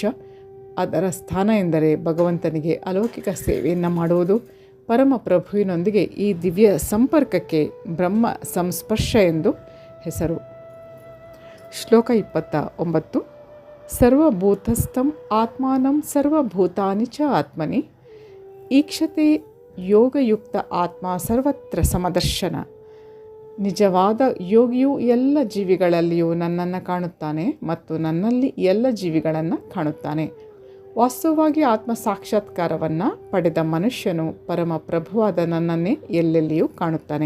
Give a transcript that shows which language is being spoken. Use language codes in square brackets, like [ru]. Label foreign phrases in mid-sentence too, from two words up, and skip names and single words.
[kn] ಅದರ ಸ್ಥಾನ ಎಂದರೆ ಭಗವಂತನಿಗೆ ಅಲೌಕಿಕ ಸೇವೆಯನ್ನು ಮಾಡುವುದು. ಪರಮಪ್ರಭುವಿನೊಂದಿಗೆ ಈ ದಿವ್ಯ ಸಂಪರ್ಕಕ್ಕೆ ಬ್ರಹ್ಮ ಸಂಸ್ಪರ್ಶ ಎಂದು ಹೆಸರು. ಶ್ಲೋಕ 29. [sa] ಸರ್ವಭೂತಸ್ಥಂ ಆತ್ಮಾನಂ ಸರ್ವಭೂತಾನಿ ಚ ಆತ್ಮನಿ ಈಕ್ಷತೆ ಯೋಗಯುಕ್ತ ಆತ್ಮ ಸರ್ವತ್ರ ಸಮದರ್ಶನ. [kn] ನಿಜವಾದ ಯೋಗಿಯು ಎಲ್ಲ ಜೀವಿಗಳಲ್ಲಿಯೂ ನನ್ನನ್ನು ಕಾಣುತ್ತಾನೆ ಮತ್ತು ನನ್ನಲ್ಲಿ ಎಲ್ಲ ಜೀವಿಗಳನ್ನು ಕಾಣುತ್ತಾನೆ. ವಾಸ್ತವವಾಗಿ ಆತ್ಮ ಸಾಕ್ಷಾತ್ಕಾರವನ್ನು ಪಡೆದ ಮನುಷ್ಯನು ಪರಮ ಪ್ರಭುವಾದ ನನ್ನನ್ನೇ ಎಲ್ಲೆಲ್ಲಿಯೂ ಕಾಣುತ್ತಾನೆ.